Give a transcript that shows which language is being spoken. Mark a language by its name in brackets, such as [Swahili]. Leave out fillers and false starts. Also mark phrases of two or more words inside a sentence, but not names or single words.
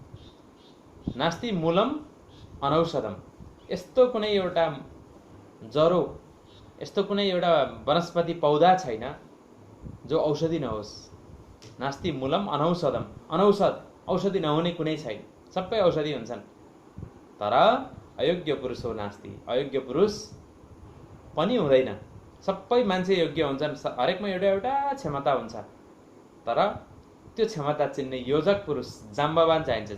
[Sanskrit] नास्ति मूलम अनौषधम, [Nepali] यस्तो कुनै एउटा जरो, यस्तो कुनै एउटा वनस्पति पौधा छैन जो औषधि नहोस्। [Sanskrit] नास्ति मूलम अनौषधम, [Nepali] अनौषध औषधि नहुने कुनै छैन, सबै औषधि हुन्छन्। तर [Sanskrit] अयोग्य पुरुष हो नास्ति, [Nepali] अयोग्य पुरुष पनि हुँदैन। सबै मान्छे योग्य हुन्छन्, हरेकमा एउटा एउटा क्षमता हुन्छ, तर त्यो क्षमता चिन्ने योजक पुरुष, जाम्बवान चाहिन्छ।